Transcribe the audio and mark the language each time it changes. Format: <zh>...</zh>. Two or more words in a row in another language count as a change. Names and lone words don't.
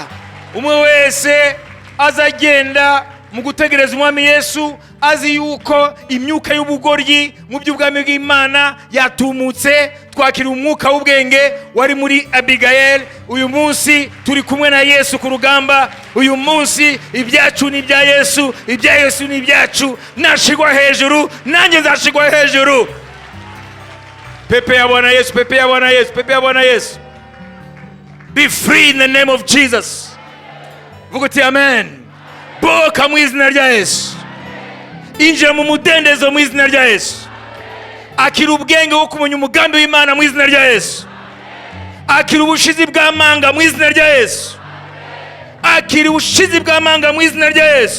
<rw>Umwe wese azagenda mu gutegereza umwami Yesu azi yuko imyuka y'ubugoryi mu by'ubwami bw'Imana yatumutse. Twakira umwuka w'ubwenge wari muri Abigail. Uyu munsi turi kumwe na Yesu ku rugamba. Uyu munsi ibyacu ni ibya Yesu, ibya Yesu ni ibyacu. Nashigwa hejuru, nanjye nzashigwa hejuru.</rw> <sw>Pepe ya Bwana Yesu, pepe ya Bwana Yesu, pepe ya Bwana Yesu.</sw> <en>Be free in the name of Jesus.</en> <rw>Vuga uti amen. Boka mu izina rya Yesu. Injira mu mudendezo mu izina rya Yesu. Akira ubwenge wo kumenya umugambi w'Imana mu izina rya Yesu. Akira ubushizi bw'amanga mu izina rya Yesu. Akira ubushizi bw'amanga mu izina rya Yesu.</rw>